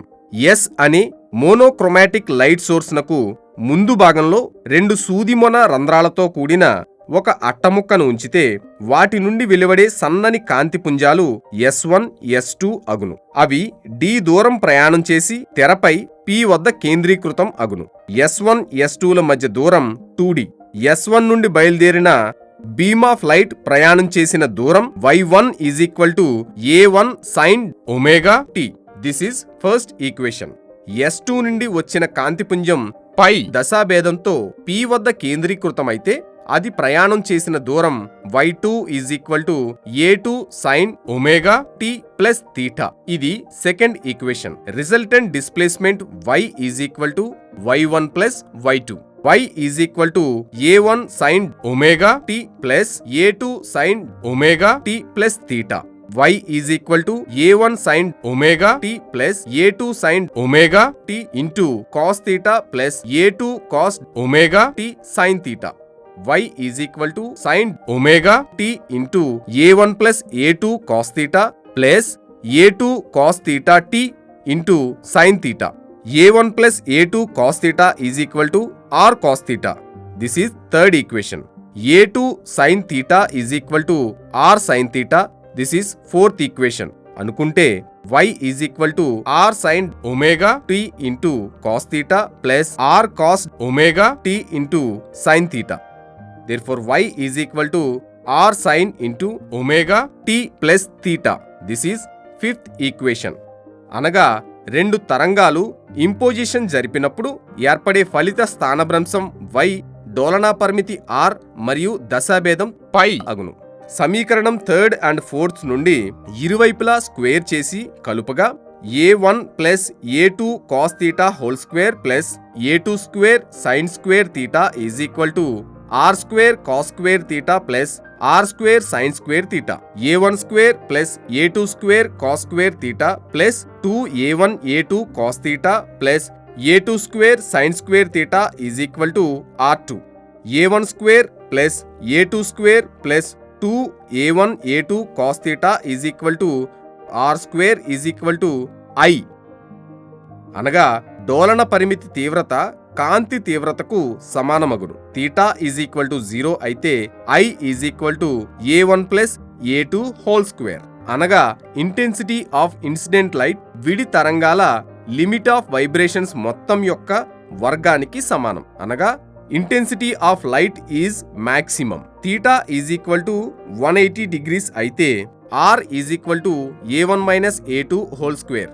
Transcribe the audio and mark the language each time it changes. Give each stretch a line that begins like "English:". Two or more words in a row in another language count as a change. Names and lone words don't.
Telugu: ఎస్ అనే
English: monochromatic light source
Telugu: నకు ముందు భాగంలో 2 సూదిమొన రంధ్రాలతో కూడిన ఒక అట్టముక్కను ఉంచితే వాటి నుండి వెలువడే సన్నని కాంతి పుంజాలు S1, S2 అగును. అవి d దూరం ప్రయాణం చేసి తెరపై P వద్ద కేంద్రీకృతం అగును. S1, S2ల మధ్య దూరం 2d. S1 నుండి బయలుదేరిన
English: beam of light
Telugu: ప్రయాణం చేసిన దూరం y1 a1 sin ωt.
English: this is first equation.
Telugu: S2 నుండి వచ్చిన కాంతిపుంజం పై దశాభేదంతో P వద్ద కేంద్రీకృతమైతే అది ప్రయాణం చేసిన దూరం
English: y2 a2 sin ωt plus θ. ఇది second equation. resultant displacement y y1 plus y2. y a1 sin ωt plus a2 sin ωt plus θ. y a1 sin ωt plus a2 sin ωt into cos θ plus a2 cos ωt sin θ. y sin ωt into a1 plus a2 cos θ plus a2 cos θ t into sin θ. a1 plus a2 cos theta is equal to r cos theta. This is third equation. a2 sin theta is equal to r sin theta. This is fourth equation. అనుకుంటే y is equal to r sin omega t into cos theta plus r cos omega t into sin theta. Therefore y is equal to r sin into omega t plus theta. This is fifth equation.
Telugu: అనగా 2 తరంగాలు ఇంపోజిషన్ జరిపినప్పుడు ఏర్పడే ఫలిత స్థానభ్రంశం y డోలనా పరిమితి r మరియు దశాభేదం π అగును.
English: సమీకరణం 3rd and 4th
Telugu: నుండి ఇరువైపులా
English: స్క్వేర్
Telugu: చేసి కలుపగా
English: a1 plus a2 cos θ whole square plus a2 square sine square θ is equal to r square cos square θ plus r square sine square θ. a1 square plus a2 square cos square θ plus 2a1 a2 cos θ plus a2 square sine square θ is equal to r2. a1 square plus a2 square plus 2a1 a2 cos θ is equal to r square is equal to I.
Telugu: అనగా డోలన పరిమితి తీవ్రత కాంతి తీవ్రతకు సమానమగును.
English: θ is equal to 0 అయితే I is equal to a1 plus a2 whole square. అనగా intensity of incident light
Telugu: విడి తరంగాల
English: limit of vibrations
Telugu: మొత్తం యొక్క వర్గానికి సమానం.
English: అనగా intensity of light is maximum. θ is equal to 180 degrees అయితే r is equal to a1 minus a2 whole square.